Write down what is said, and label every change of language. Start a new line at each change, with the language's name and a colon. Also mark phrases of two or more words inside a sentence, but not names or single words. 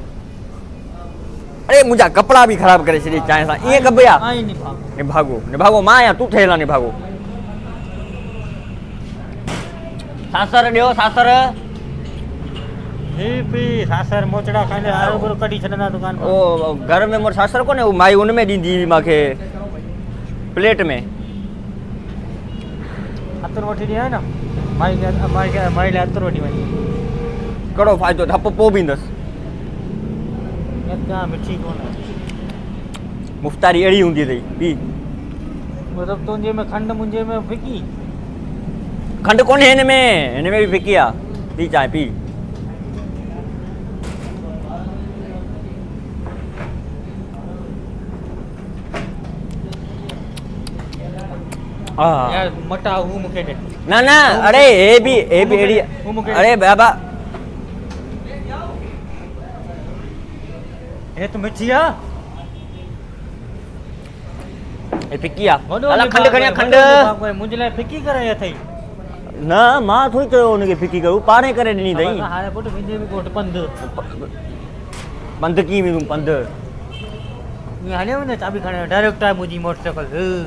Sindhi: अरे मुंहिंजा कपिड़ा बि ख़राब करे छॾी चांहि सां, ईअं कबे आहे? निभागो मां आहियां, तूं ठहियल आहे निभागो। सासर ॾियो सासर। सासर मोचड़ा खाईंदे हरू कढी छॾंदा दुकान पर। ओ घर में मोर सासर कोन्हे, उहो माई उन में ॾींदी हुई मूंखे प्लेट में। अतर वठी ॾियां न, माई लाइ अतर वठी वञी। कहिड़ो फ़ाइदो, धप पोइ बि ईंदसि। मिठी कोन मुफ़्तारी अहिड़ी हूंदी अथई। पी मतलब तुंहिंजे में खंड मुंहिंजे में फिकी। खंड कोन्हे हिन में भी फिकी आहे। पी चांहि पी। यार मटा हूं मूंखे ॾे। ना ना अरे हे भी एड़ी अरे बाबा हे तो मिठी आ। हे फिकी आहे। अला खंड खणी खंड मुंहिंजे लाइ फिकी करे अथई। न मां थोड़ी चयो हुनखे फिकी कयो पाणे करे ॾिनी अथई। हाणे पुट मुंहिंजे बि घोट पंध पंध कीअं वेंदुमि पंध। ईअं हलियो न चाबी खणे डायरेक्ट आहे मुंहिंजी मोटरसाइकिल।